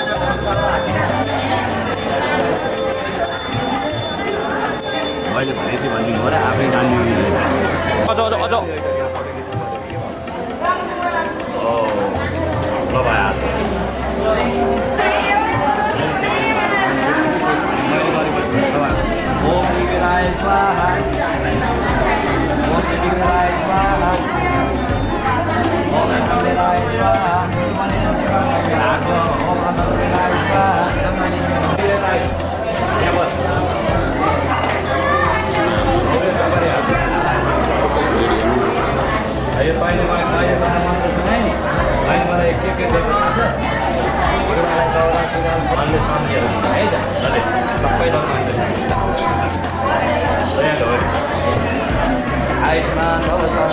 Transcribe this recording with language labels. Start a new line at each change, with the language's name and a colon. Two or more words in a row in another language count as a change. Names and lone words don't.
Nepali: मैले भनेपछि भनिदिनु हो र आफै जान्नु अझ अझ अझ ल भयो
Sanskrit: ओम विघ्नाय स्वाहा ओम विघ्नाय स्वाहा ओम विघ्नाय स्वाहा
Nepali: यो पाइने मैले मन्त्र सुनाएँ नि अहिले मलाई के दिएको छ गुरुलाई दौरा सुनाउ भन्ने सम्झेर है त सबै
Sanskrit: आयुष्मान भव